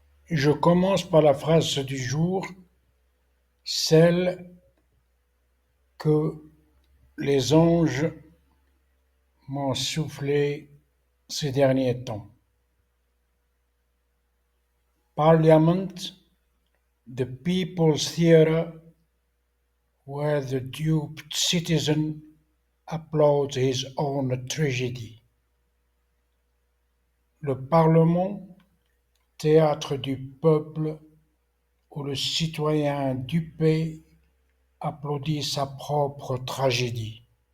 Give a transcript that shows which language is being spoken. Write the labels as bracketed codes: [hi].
[fr] Je commence par la phrase du jour, celle que les anges m'ont soufflé ces derniers temps. [en] Parliament, the people's theatre, where the duped citizen applauds his own tragedy. [fr] Le Parlement, théâtre du peuple, où le citoyen dupé applaudit sa propre tragédie.